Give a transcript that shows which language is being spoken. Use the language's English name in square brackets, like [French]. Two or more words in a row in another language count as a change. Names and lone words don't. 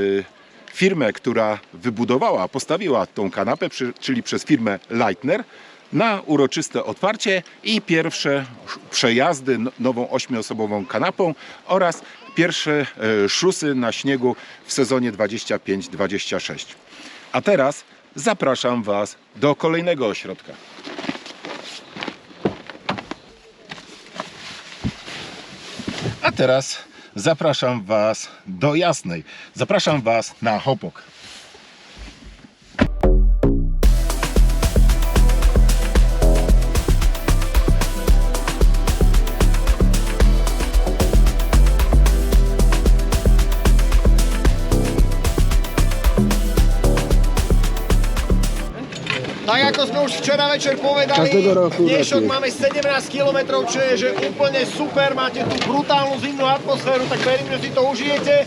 [Polish] firmę, która wybudowała, postawiła tą kanapę, czyli przez firmę Leitner, na uroczyste otwarcie i pierwsze przejazdy nową 8-osobową kanapą oraz pierwsze szusy na śniegu w sezonie 25-26. A teraz zapraszam Was do kolejnego ośrodka. A teraz zapraszam Was do Jasnej. Zapraszam Was na Hopok. [Slovak] Tak ako sme už včera večer povedali, dnešok máme 17 km, čo je že úplne super, máte tu brutálnu zimnú atmosféru, tak verím, že si to užijete.